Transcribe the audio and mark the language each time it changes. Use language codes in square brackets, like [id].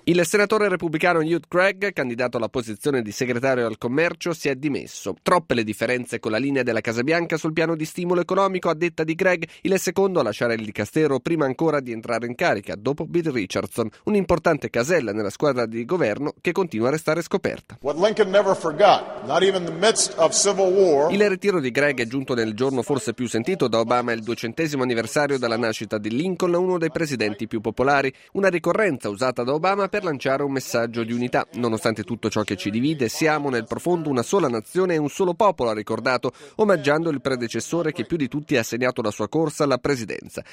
[it] Il senatore repubblicano Newt Gingrich, candidato alla posizione di segretario al commercio, si è dimesso. Troppe le differenze con la linea della Casa Bianca sul piano di stimolo economico, a detta di Gingrich, il secondo a lasciare il dicastero prima ancora di entrare in carica, dopo Bill Richardson, un'importante casella nella squadra di governo che continua a restare scoperta. [en] What Lincoln never forgot, not even in the midst of civil war. [it] Il ritiro di Gingrich è giunto nel giorno forse più sentito Obama, il 200° anniversario della nascita di Lincoln, uno dei presidenti più popolari, una ricorrenza usata da Obama per lanciare un messaggio di unità. Nonostante tutto ciò che ci divide, siamo nel profondo una sola nazione e un solo popolo, ha ricordato, omaggiando il predecessore che più di tutti ha segnato la sua corsa alla presidenza.